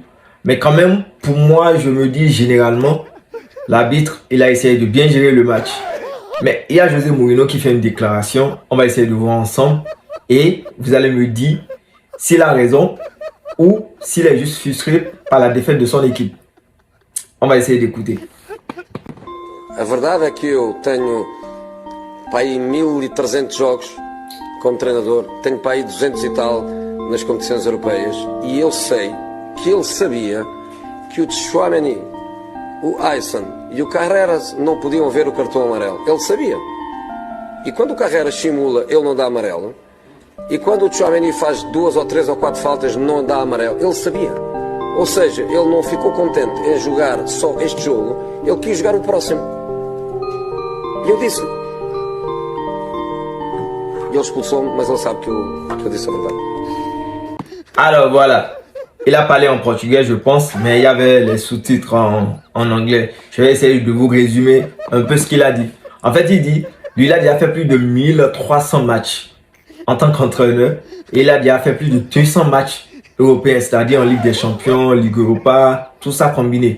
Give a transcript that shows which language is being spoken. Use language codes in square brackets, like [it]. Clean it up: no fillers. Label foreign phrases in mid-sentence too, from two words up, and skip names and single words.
[fr] Mais quand même, pour moi, je me dis généralement, l'arbitre, il a essayé de bien gérer le match. Mais il y a José Mourinho qui fait une déclaration, on va essayer de voir ensemble. Et vous allez me dire s'il a raison ou s'il est juste frustré par la défaite de son équipe. On va essayer d'écouter. [pt] A verdade é que eu tenho para aí 1300 jogos como treinador, tenho para aí 200 e tal nas competições europeias e eu sei que ele sabia que o Tchouaméni, o Aysan e o Carreras não podiam ver o cartão amarelo. Ele sabia. E quando o Carreras simula, ele não dá amarelo. E quando o Tchouaméni faz 2 ou 3 ou 4 faltas, não dá amarelo. Ele sabia. Ou seja, ele não ficou contente em jogar só este jogo, ele quis jogar o próximo. E eu disse-lhe. Ele expulsou-me, mas ele sabe que eu disse a verdade. [fr] Alors voilà, il a parlé en portugais je pense, mais il y avait les sous-titres en anglais. Je vais essayer de vous résumer un peu ce qu'il a dit. En fait, il dit, lui il a déjà fait plus de 1300 matchs en tant qu'entraîneur. Et il a déjà fait plus de 200 matchs européens, c'est-à-dire en Ligue des Champions, Ligue Europa, tout ça combiné.